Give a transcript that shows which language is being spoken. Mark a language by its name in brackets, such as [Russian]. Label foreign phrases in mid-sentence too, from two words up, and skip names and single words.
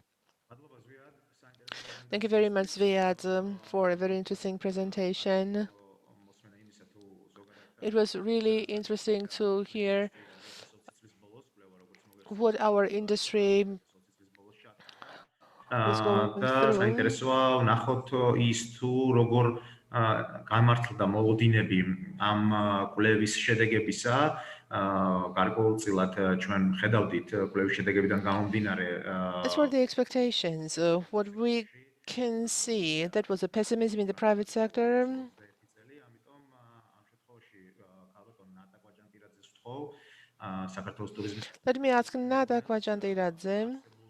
[English] Thank you very much, Zviad, for a very interesting presentation. It was really interesting to hear what our industry was going through. [Georgian] საინტერესოა ვნახოთ ის თუ როგორ გამართლდა მოლოდინები ამ კვლევის შედეგებისა გარკვეულწილად ჩვენ ხედავდით კვლევის შედეგებიდან გამომდინარე [English] As for the expectations, what we can see, that was a pessimism in the private sector. Let me ask Nada Kwajantiradze.